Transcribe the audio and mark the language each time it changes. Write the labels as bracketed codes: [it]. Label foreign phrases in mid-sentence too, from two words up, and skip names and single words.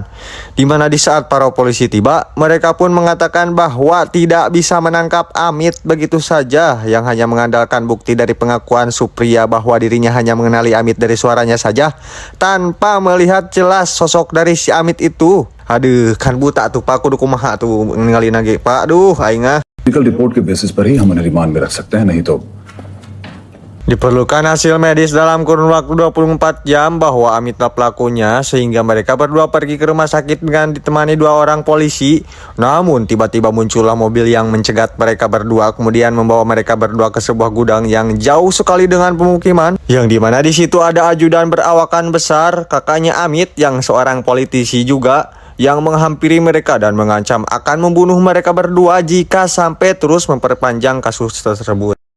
[id] Di mana di saat para polisi tiba, mereka pun mengatakan bahwa tidak bisa menangkap Amit begitu saja, yang hanya mengandalkan bukti dari pengakuan Supriya bahwa dirinya hanya mengenali Amit dari suaranya saja, tanpa melihat jelas sosok dari si Amit itu. Aduh, kan buta tuh Pak, [su] kudu kumaha [id] tuh ninggalin lagi Pak. Aduh, [su] aing ah. [en] medical report [hi] के बेसिस पर ही हम उन्हें रिमांड में रख सकते हैं, नहीं तो [id] Diperlukan hasil medis dalam kurun waktu 24 jam bahwa Amitlah pelakunya, sehingga mereka berdua pergi ke rumah sakit dengan ditemani 2 orang polisi. Namun tiba-tiba muncullah mobil yang mencegat mereka berdua, kemudian membawa mereka berdua ke sebuah gudang yang jauh sekali dengan pemukiman, yang dimana di situ ada ajudan berawakan besar, kakaknya Amit yang seorang politisi juga, yang menghampiri mereka dan mengancam akan membunuh mereka berdua jika sampai terus memperpanjang kasus tersebut.